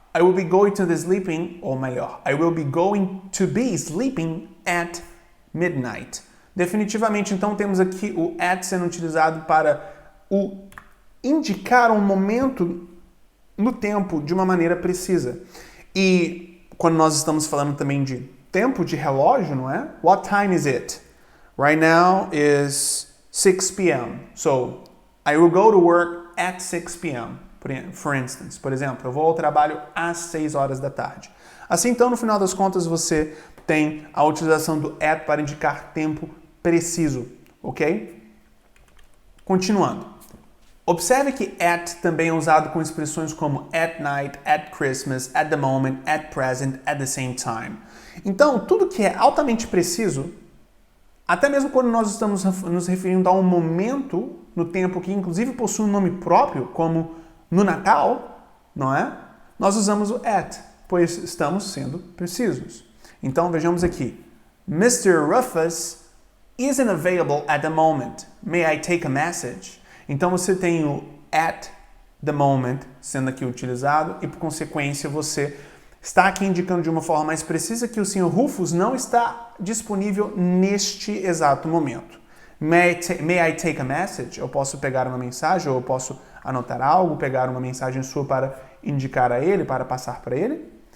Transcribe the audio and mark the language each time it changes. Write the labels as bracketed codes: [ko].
[en] I will be going to the sleeping, [pt] ou melhor, [en] I will be going to be sleeping at midnight. [pt] Definitivamente, então, temos aqui o at sendo utilizado para indicar um momento no tempo de uma maneira precisa. E quando nós estamos falando também de tempo de relógio, não é? [en] What time is it? Right now is 6 p.m. So, I will go to work at 6 p.m. For instance, [pt] por exemplo, eu vou ao trabalho às 6 horas da tarde. Assim, então, no final das contas, você tem a utilização do at para indicar tempo preciso, ok? Continuando. Observe que at também é usado com expressões como at night, at Christmas, at the moment, at present, at the same time. Então, tudo que é altamente preciso, até mesmo quando nós estamos nos referindo a um momento no tempo que inclusive possui um nome próprio, como no Natal, não é? Nós usamos o at, pois estamos sendo precisos. Então, vejamos aqui. Mr. [en] Rufus isn't available at the moment. May I take a message? [pt] Então você tem o at the moment sendo aqui utilizado e, por consequência, você está aqui indicando de uma forma mais precisa que o Sr. Rufus não está disponível neste exato momento. [en] May I take a message? [pt] Eu posso pegar uma mensagem ou eu posso anotar algo, pegar uma mensagem sua para indicar a ele, para passar para ele?